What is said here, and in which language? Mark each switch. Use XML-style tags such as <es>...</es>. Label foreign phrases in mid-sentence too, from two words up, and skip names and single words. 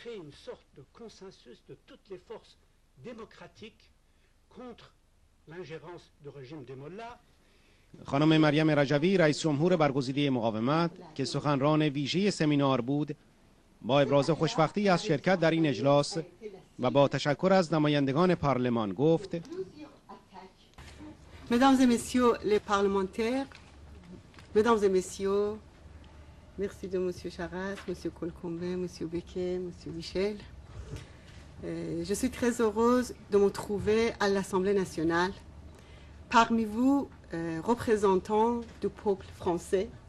<fa>خانم مریم رجوی رئیس جمهور برگزیده مقاومت که سخنران ویژه سمینار بود، با ابراز خوشبختی از شرکت در این اجلاس و با تشکر از نمایندگان پارلمان گفت:</fa> <fr>Mesdames et messieurs les parlementaires, mesdames et messieurs, merci de monsieur Charas, monsieur Colcombe, monsieur Becquet, monsieur Michel. Je suis très heureuse de me trouver à l'Assemblée nationale parmi vous, représentants du peuple français.</fr>